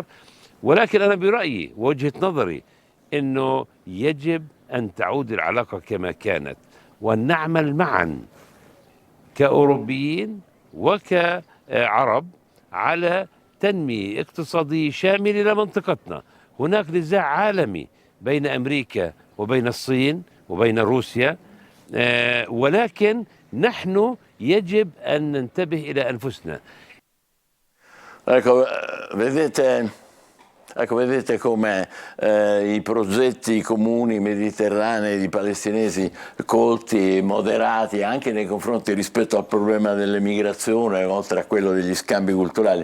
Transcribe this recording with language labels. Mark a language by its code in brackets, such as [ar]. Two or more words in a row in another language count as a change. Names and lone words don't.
[ar] ولكن أنا برأيي ووجهة نظري أنه يجب أن تعود العلاقة كما كانت، وأن نعمل معا كأوروبيين وكعرب على تنمية اقتصادية شاملة لمنطقتنا. هناك نزاع عالمي بين أمريكا وبين الصين وبين روسيا، ولكن نحن يجب أن ننتبه إلى أنفسنا. [it] Ecco, vedete come i progetti comuni mediterranei di palestinesi colti e moderati anche nei confronti rispetto al problema dell'emigrazione, oltre a quello degli scambi culturali.